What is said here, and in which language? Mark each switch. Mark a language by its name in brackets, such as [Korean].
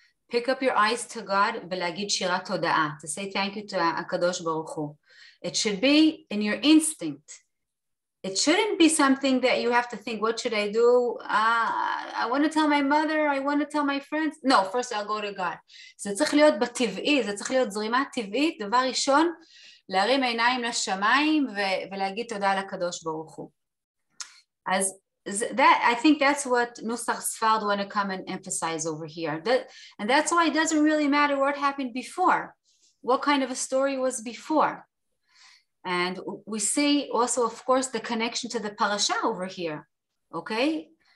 [English] Pick up your eyes to God [Hebrew] ולהגיד שירת תודעה, [English] to say thank you to הקדוש ברוך הוא. It should be in your instinct. It shouldn't be something that you have to think, what should I do? I want to tell my mother, I want to tell my friends. No, first I'll go to God. [Hebrew] זה צריך להיות בטבעי, זה צריך להיות זרימה טבעית. דבר ראשון, להרים עיניים לשמיים ולהגיד תודה לקדוש ברוך הוא. אז [English] I think that's what Nusach Sfard want to come and emphasize over here. And that's why it doesn't really matter what happened before, what kind of a story was before. And we see also, of course, the connection to the parasha over here, okay?